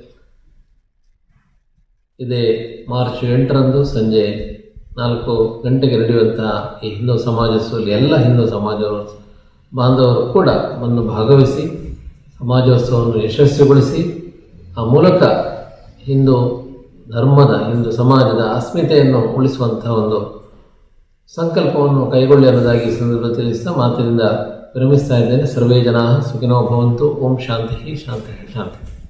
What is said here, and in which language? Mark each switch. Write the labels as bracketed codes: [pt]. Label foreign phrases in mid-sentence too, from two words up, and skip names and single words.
[kn] ಇದೇ ಮಾರ್ಚ್ 8ರಂದು ಸಂಜೆ 4 ಗಂಟೆಗೆ ನಡೆಯುವಂತಹ ಈ ಹಿಂದೂ ಸಮಾಜೋತ್ಸವದಲ್ಲಿ ಎಲ್ಲ ಹಿಂದೂ ಸಮಾಜ ಬಾಂಧವರು ಕೂಡ ಬಂದು ಭಾಗವಹಿಸಿ ಸಮಾಜೋತ್ಸವವನ್ನು ಯಶಸ್ವಿಗೊಳಿಸಿ ಆ ಮೂಲಕ ಹಿಂದೂ ಧರ್ಮದ, ಹಿಂದೂ ಸಮಾಜದ ಅಸ್ಮಿತೆಯನ್ನು ಉಳಿಸುವಂಥ ಒಂದು ಸಂಕಲ್ಪವನ್ನು ಕೈಗೊಳ್ಳಿ ಅನ್ನೋದಾಗಿ ಈ ಸಂದರ್ಭದಲ್ಲಿ ತಿಳಿಸ್ತಾ ಮಾತಿನಿಂದ ವಿರಮಿಸ್ತಾ ಇದ್ದೇನೆ. [sa] ಸರ್ವೇ ಜನಾಃ ಸುಖಿನೋ ಭವಂತು. ಓಂ ಶಾಂತಿ ಶಾಂತಿ ಶಾಂತಿ.